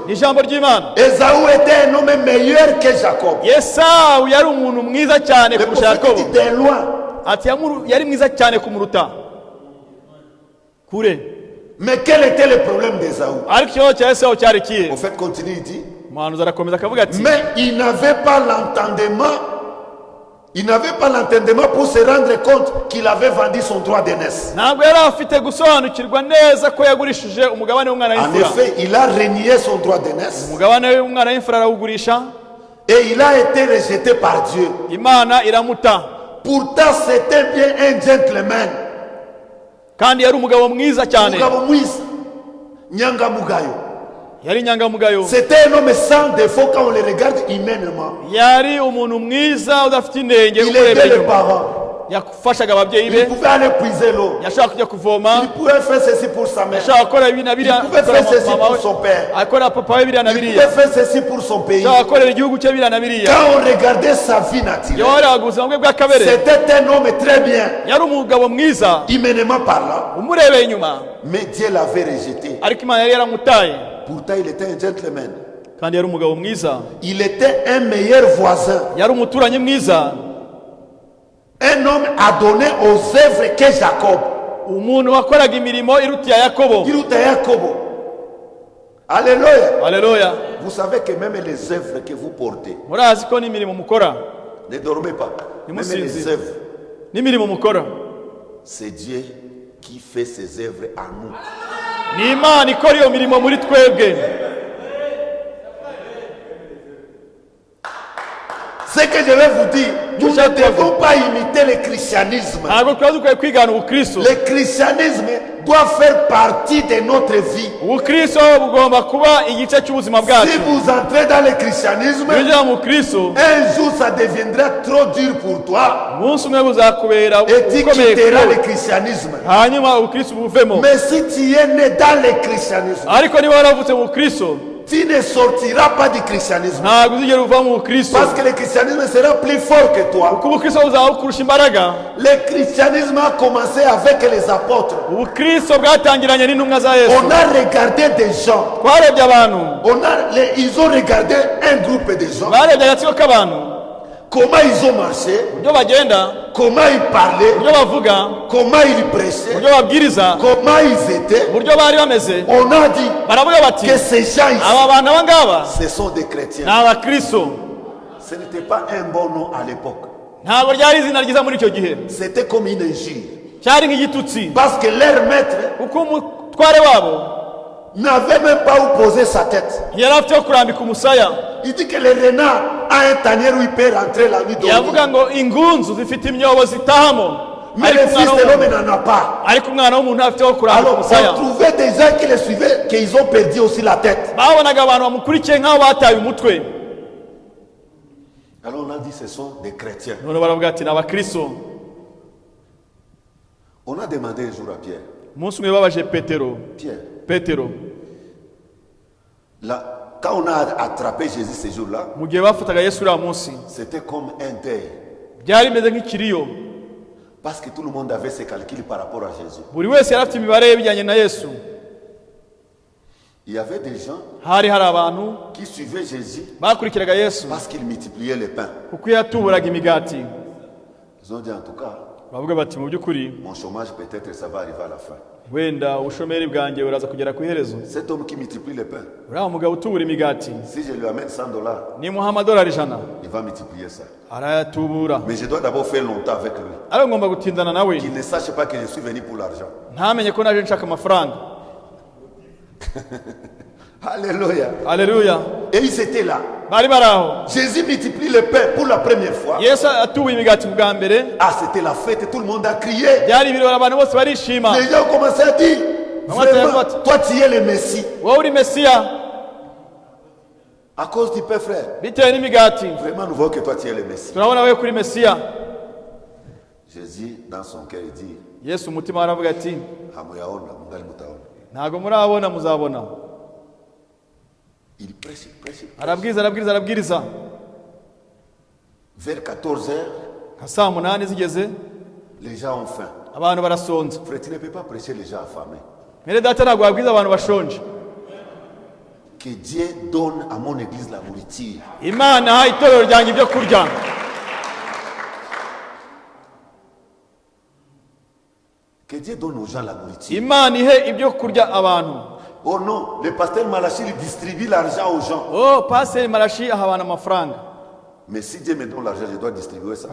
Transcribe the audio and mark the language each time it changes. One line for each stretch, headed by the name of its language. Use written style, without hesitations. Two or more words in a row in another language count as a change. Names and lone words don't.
Kinyarwanda: ni ijambo ry'Imana.
French: Ésaü était un homme meilleur que Jacob.
Kinyarwanda: Esawu yari umuntu mwiza cyane
French: Le
Kinyarwanda: kurusha
French: prophète
Kinyarwanda: Yakobo.
French: dit de loin.
Kinyarwanda: ati yari mwiza cyane kumuruta kure.
French: Mais quel était le problème d'Ésaü?
Kinyarwanda: ariko ikibazo cya Esawu cyari
French: Le
Kinyarwanda: kihe?
French: prophète continue, il dit,
Kinyarwanda: umuhanuzi arakomeza akavuga ati
French: mais il n'avait pas l'entendement. Il n'avait pas l'entendement pour se rendre compte qu'il avait vendu son droit d'aînesse.
Kinyarwanda: ntabwo yari afite gusobanukirwa neza ko yagurishije umugabane w'umwana
French: En
Kinyarwanda: w'imfura.
French: effet, il a renié son droit d'aînesse
Kinyarwanda: umugabane w'umwana w'imfura arawugurisha, et il a été rejeté par Dieu. Imana iramuta.
French: Pourtant, c'était bien un gentleman.
Kinyarwanda: kandi yari umugabo mwiza cyane, Mugabo mwiza, nyangamugayo. yari inyangamugayo,
French: C'était un homme sans défaut quand on le regarde humainement.
Kinyarwanda: yari umuntu mwiza udafite inenge
French: Il
Kinyarwanda: umurebye
French: aidait les
Kinyarwanda: inyuma.
French: parents.
Kinyarwanda: yafashaga ababyeyi
French: Il
Kinyarwanda: be,
French: pouvait aller puiser l'eau.
Kinyarwanda: yashaka kujya kuvoma,
French: Il pouvait faire ceci pour sa mère.
Kinyarwanda: yashaka gukora ibi na biriya,
French: Il pouvait
Kinyarwanda: akora
French: faire ceci
Kinyarwanda: mama
French: pour
Kinyarwanda: we,
French: son père.
Kinyarwanda: akora papa we biriya na
French: Il
Kinyarwanda: biriya,
French: pouvait faire ceci pour son pays.
Kinyarwanda: yashaka gukorera igihugu cye biriya na biriya.
French: Quand on regardait sa vie naturelle,
Kinyarwanda: Yahoraga ubuzima bwe bwa kabere,
French: c'était un homme très bien,
Kinyarwanda: yari umugabo mwiza
French: humainement parlant,
Kinyarwanda: umurebeye inyuma,
French: mais Dieu l'avait rejeté.
Kinyarwanda: ariko Imana yari yaramutaye.
French: Pourtant, il était un gentleman.
Kinyarwanda: Kandi yari umugabo mwiza,
French: Il était un meilleur voisin.
Kinyarwanda: yari umuturanyi mwiza,
French: Un homme a donné aux œuvres que Jacob.
Kinyarwanda: umuntu wakoraga imirimo iruta iya Yakobo.
French: Il était Jacob. Alléluia.
Kinyarwanda: Haleluya.
French: Vous savez que même les œuvres que vous portez,
Kinyarwanda: Murazi ko n'imirimo mukora,
French: ne dormez pas. Même
Kinyarwanda: Nimusinzi.
French: les œuvres,
Kinyarwanda: n'imirimo mukora,
French: c'est Dieu qui fait ses œuvres à nous.
Kinyarwanda: ni Imana ikora iyo mirimo muri twebwe.
French: Ce que je vais vous dire, nous ne devons pas imiter le christianisme.
Kinyarwanda: Ntabwo twaba dukwiye kwigana ubukristo.
French: Le christianisme doit faire partie de notre vie.
Kinyarwanda: Ubukristo bugomba kuba igice cy'ubuzima
French: Si
Kinyarwanda: bwacu.
French: vous entrez dans le christianisme,
Kinyarwanda: Winjira mu Kristo,
French: un jour ça deviendra trop dur pour toi
Kinyarwanda: umunsi umwe buzakubera
French: et tu
Kinyarwanda: ukomeye
French: quitteras
Kinyarwanda: kuri
French: le
Kinyarwanda: wowe,
French: christianisme.
Kinyarwanda: hanyuma ubukristo buvemo.
French: Mais si tu es né dans le christianisme,
Kinyarwanda: Ariko niba waravutse mu Kristo,
French: tu ne sortiras pas du christianisme.
Kinyarwanda: ntabwo uzigera uva mu Kristo,
French: Parce que le christianisme sera plus fort que toi.
Kinyarwanda: kuko ubukristo buzaba bukurusha imbaraga.
French: Le christianisme a commencé avec les apôtres.
Kinyarwanda: Ubukristo bwatangiranye n'intumwa za Yesu.
French: On a regardé des gens.
Kinyarwanda: Twarebye abantu,
French: Ils ont regardé un groupe de gens.
Kinyarwanda: barebye agatsiko k'abantu,
French: Comment ils ont marché,
Kinyarwanda: uburyo bagenda,
French: comment ils parlaient,
Kinyarwanda: uburyo bavuga,
French: comment ils prêchaient,
Kinyarwanda: uburyo babwiriza,
French: comment ils étaient.
Kinyarwanda: uburyo bari bameze.
French: On a dit
Kinyarwanda: Baravuga bati,
French: que ces gens ici,
Kinyarwanda: aba bantu aba ngaba
French: ce sont des
Kinyarwanda: ni
French: chrétiens.
Kinyarwanda: abakristo.
French: Ce n'était pas un bon nom à l'époque.
Kinyarwanda: Ntabwo ryari izina ryiza muri icyo gihe,
French: C'était comme une injure.
Kinyarwanda: cyari nk'igitutsi,
French: Parce que leur maître
Kinyarwanda: kuko umutware wabo
French: n'avait même pas où poser sa tête.
Kinyarwanda: ntiyari afite ho kurambika umusaya.
French: Il dit que le renard a un tanière où il peut rentrer la nuit
Kinyarwanda: Yavuga
French: dormir.
Kinyarwanda: ngo ingunzu zifite imyobo zitahamo,
French: Mais le fils de l'homme n'en a pas.
Kinyarwanda: ariko umwana w'umuntu ntafite ho kurambika
French: Alors
Kinyarwanda: umusaya.
French: on trouvait des gens qui les suivaient, qu'ils ont perdu aussi la tête.
Kinyarwanda: Babonaga abantu bamukurikiye nk'aho bataye umutwe.
French: Alors on a dit ce sont des chrétiens.
Kinyarwanda: None baravuga ati ni abakristo.
French: On a demandé un jour à Pierre.
Kinyarwanda: Umunsi umwe babaje Petero,
French: Là, quand on a attrapé Jésus ce jour-là,
Kinyarwanda: mu gihe bafataga Yesu uriya munsi,
French: c'était comme un deuil.
Kinyarwanda: byari bimeze nk'ikiriyo.
French: Parce que tout le monde avait ses calculs par rapport à Jésus.
Kinyarwanda: Buri wese yari afite imibare ye bijyanye na Yesu.
French: Il y avait des gens
Kinyarwanda: Hari abantu
French: qui suivaient Jésus
Kinyarwanda: bakurikiraga Yesu
French: parce qu'il multipliait les pains.
Kinyarwanda: kuko yatuburaga imigati.
French: Ils ont dit en tout cas,
Kinyarwanda: Bavuga bati mu by'ukuri
French: mon chômage peut-être ça va arriver à la fin.
Kinyarwanda: wenda ubushomeri bwanjye buraza kugera ku iherezo.
French: Cet homme qui multiplie les pains,
Kinyarwanda: Uriya mugabo utubura imigati,
French: si je lui amène $100,
Kinyarwanda: nimuha amadolari 100
French: il va multiplier ça.
Kinyarwanda: arayatubura.
French: Mais je dois d'abord faire longtemps avec lui.
Kinyarwanda: Ariko ngomba gutindana nawe,
French: Qu'il ne sache pas que je suis venu pour l'argent.
Kinyarwanda: ntamenye ko naje nshaka amafaranga.
French: Alléluia.
Kinyarwanda: Haleluya.
French: Et ils étaient là.
Kinyarwanda: Bari bari aho,
French: Jésus multiplie le pain pour la première fois.
Kinyarwanda: Yesu atubuye imigati bwa mbere,
French: Ah, c'était la fête, tout le monde a crié.
Kinyarwanda: byari ibirori, abantu bose barishima.
French: Les gens ont commencé à dire, vraiment, toi tu es le Messie.
Kinyarwanda: Wowe uri Mesiya,
French: À cause du pain, frère.
Kinyarwanda: bitewe n'imigati
French: Vraiment, nous voyons que toi tu es le Messie.
Kinyarwanda: turabona wowe kuri Mesiya.
French: Jésus, dans son cœur, il dit,
Kinyarwanda: Yesu umutima aravuga ati,
Swahili: Hamuyaona, mungali mutaona.
Kinyarwanda: ntago murabona muzabona.
French: Il prêche, il prêche.
Kinyarwanda: Arabwiriza.
French: Vers 14 heures,
Kinyarwanda: Nka saa 8 zigeze,
French: les gens ont faim.
Kinyarwanda: abantu barasonza.
French: Frère, tu ne peux pas prêcher les gens affamés.
Kinyarwanda: Mwene data ntabwo wabwiza abantu bashonje.
French: Que Dieu donne à mon église la nourriture.
Kinyarwanda: Imana ha itorero ryanjye ibyo kurya.
French: Que Dieu donne aux gens la nourriture.
Kinyarwanda: Imana ihe ibyo kurya abantu.
French: Oh non, le pasteur Malachi il distribue l'argent aux gens.
Kinyarwanda: Oh, Pastor Marashi aha abantu amafaranga.
French: Mais si Dieu me donne l'argent, je dois distribuer ça.